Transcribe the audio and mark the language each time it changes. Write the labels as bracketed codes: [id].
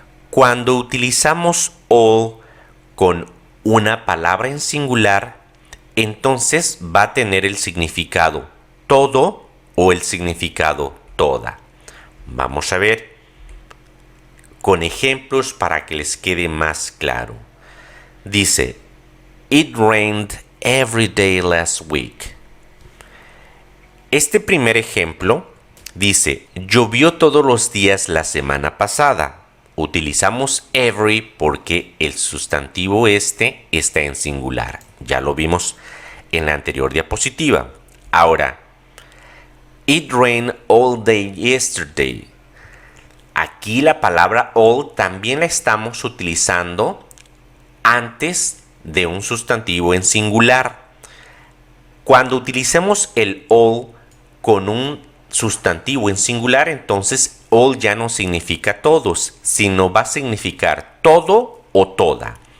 [es] Cuando utilizamos all con una palabra en singular, entonces va a tener el significado todo o el significado toda. Vamos a ver con ejemplos para que les quede más claro. Dice, [en] It rained every day last week. [es] Este primer ejemplo dice, llovió todos los días la semana pasada. Utilizamos every porque el sustantivo este está en singular. Ya lo vimos en la anterior diapositiva. Ahora, [en] It rained all day yesterday. [es] Aquí la palabra all también la estamos utilizando antes de un sustantivo en singular. Cuando utilicemos el all con un sustantivo en singular, entonces all ya no significa todos, sino va a significar todo o toda.